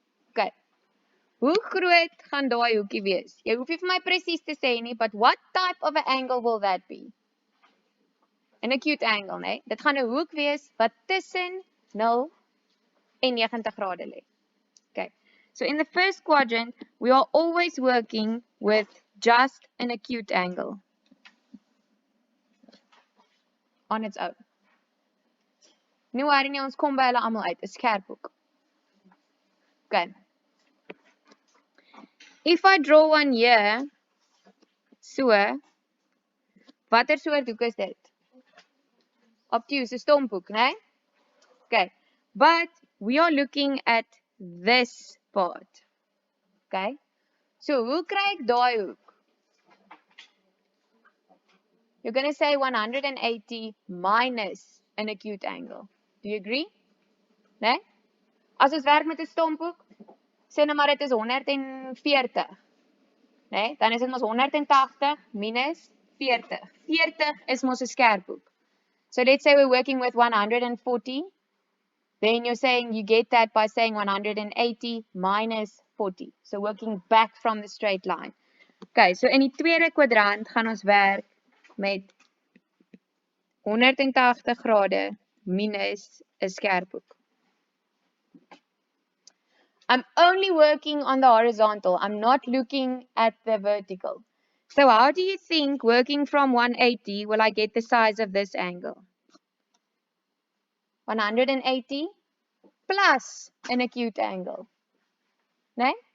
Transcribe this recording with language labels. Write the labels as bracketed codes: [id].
[af] Okay. Hoe groot gaan daai hoekie wees? Jy hoef nie vir my presies te sê nie, [en] but what type of an angle will that be? An acute angle, né? [af] Dit gaan 'n hoek wees wat tussen 0 en 90 grade lê. Okay. [en] So in the first quadrant, we are always working with just an acute angle on its own. [af] Nie worry nie, ons kom by hulle almal uit, 'n skerp hoek. Okay. [en] If I draw one here, so, [af] watter soort hoek is dit? Obtuse, 'n stomphoek, né? Okay. [en] But we are looking at this part. Okay? [af] So, hoe kry ek daai hoek? [en] You're going to say 180 minus an acute angle. Do you agree? Né? [af] As ons werk met 'n stomphoek, sê nou maar dit is 140. Né? Dan is dit mos 180 minus 40. 40 is mos 'n skerp hoek. [en] So let's say we're working with 140. Then you're saying you get that by saying 180 minus 40. So working back from the straight line. [af] Okay, so in die tweede kwadrant gaan ons werk met 180 grade minus 'n skerp hoek. [en] I'm only working on the horizontal. I'm not looking at the vertical. So how do you think working from 180 will I get the size of this angle? 180 plus an acute angle. Nee?